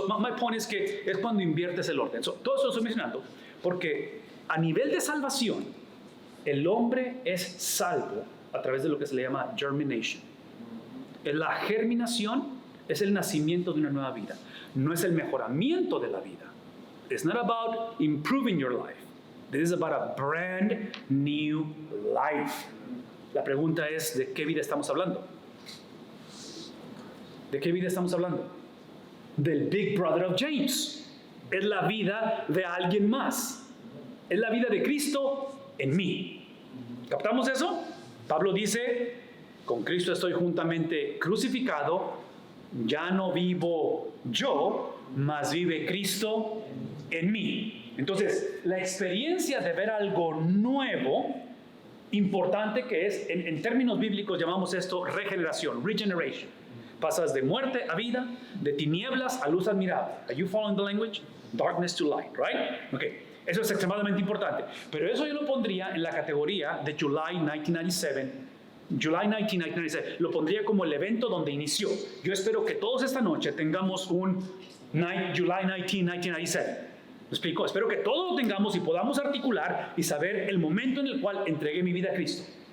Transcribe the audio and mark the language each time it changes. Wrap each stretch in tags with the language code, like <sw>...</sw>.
<es>My point es que es cuando inviertes el orden. Todo eso lo estoy mencionando porque a nivel de salvación, el hombre es salvo a través de lo que se le llama germination. La germinación es el nacimiento de una nueva vida, no es el mejoramiento de la vida.</es> <en>It's not about improving your life. This is about a brand new life.</en> <es>La pregunta es, ¿de qué vida estamos hablando? ¿De qué vida estamos hablando? Del Big Brother of James. Es la vida de alguien más. Es la vida de Cristo en mí. ¿Captamos eso? Pablo dice, con Cristo estoy juntamente crucificado, ya no vivo yo, mas vive Cristo en mí. Entonces, la experiencia de ver algo nuevo, importante que es, en términos bíblicos llamamos esto regeneración, regeneration. Pasas de muerte a vida, de tinieblas a luz admirable.</es> <en>Are you following the language? Darkness to light, right? Okay.</en> <es>Eso es extremadamente importante. Pero eso yo lo pondría en la categoría de July 1997. July 1997. Lo pondría como el evento donde inició. Yo espero que todos esta noche tengamos un July 19, 1997. ¿Me explico? Espero que todos lo tengamos y podamos articular y saber el momento en el cual entregué mi vida a Cristo.</es>